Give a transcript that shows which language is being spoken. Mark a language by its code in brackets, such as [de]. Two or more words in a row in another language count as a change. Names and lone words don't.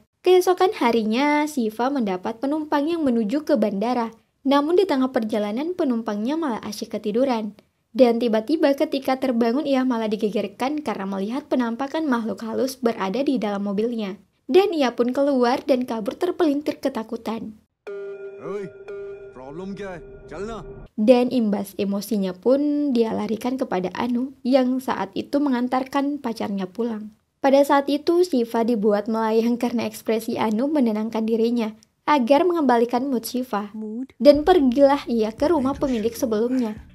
[id] Keesokan harinya, Shiva mendapat penumpang yang menuju ke bandara. Namun di tengah perjalanan penumpangnya malah asyik ketiduran. Dan tiba-tiba ketika terbangun ia malah digegerkan karena melihat penampakan makhluk halus berada di dalam mobilnya. Dan ia pun keluar dan kabur terpelintir ketakutan. [hi] प्रॉब्लम क्या है चलना [id] Dan imbas emosinya pun dia larikan kepada Anu yang saat itu mengantarkan pacarnya pulang. Pada saat itu Shiva dibuat melayang karena ekspresi Anu menenangkan dirinya agar mengembalikan mood Shiva. Dan pergilah ia ke rumah pemilik sebelumnya.